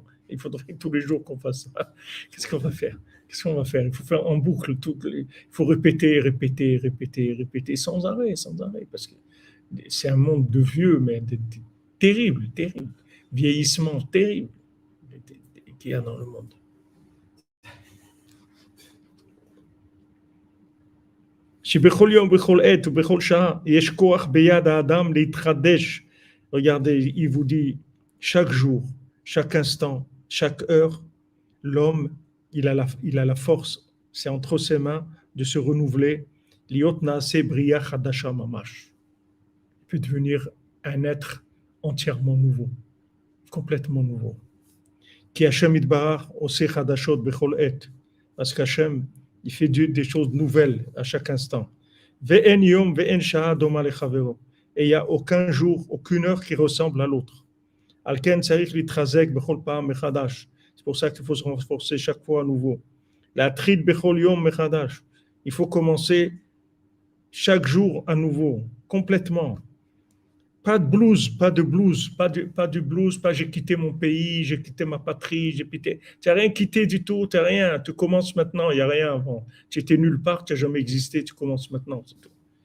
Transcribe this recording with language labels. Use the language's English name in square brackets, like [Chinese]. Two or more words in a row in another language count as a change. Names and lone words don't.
[French] Il faudrait tous les jours qu'on fasse ça. Qu'est-ce qu'on va faire? Qu'est-ce qu'on va faire? Il faut faire en boucle. Il faut répéter, répéter, répéter, répéter, sans arrêt, sans arrêt. Parce que c'est un monde de vieux, mais terrible, terrible. Vieillissement terrible qu'il y a dans le monde. [Hebrew] שבכל יום, בכל עת ובכל שעה, יש כוח ביד האדם להתחדש. [French] Regardez, il vous dit, chaque jour, chaque instant, chaque heure, l'homme, il a la force, c'est entre ses mains de se renouveler. [Hebrew] להיות נעשה בריה חדשה ממש. [French] Il peut devenir un être entièrement nouveau, complètement nouveau. [Hebrew] כי השם יתברך עושה חדשות בכל עת. [French] Parce qu'Hachem, il fait des choses nouvelles à chaque instant. [Hebrew] ואין יום ואין שעה דומה לחברו. [French] Et il n'y a aucun jour, aucune heure qui ressemble à l'autre. [Hebrew] על כן צריך להתחזק בכל פעם מחדש. [French] C'est pour ça qu'il faut se renforcer chaque fois à nouveau. [Hebrew] להתחיל בכל יום מחדש. [French] Il faut commencer chaque jour à nouveau, complètement. Pas de blues, pas de blues, pas de blues, pas j'ai quitté mon pays, j'ai quitté ma patrie, tu n'as rien quitté du tout, tu n'as rien, tu commences maintenant, il n'y a rien avant. Tu étais nulle part, tu n'as jamais existé, tu commences maintenant, c'est tout.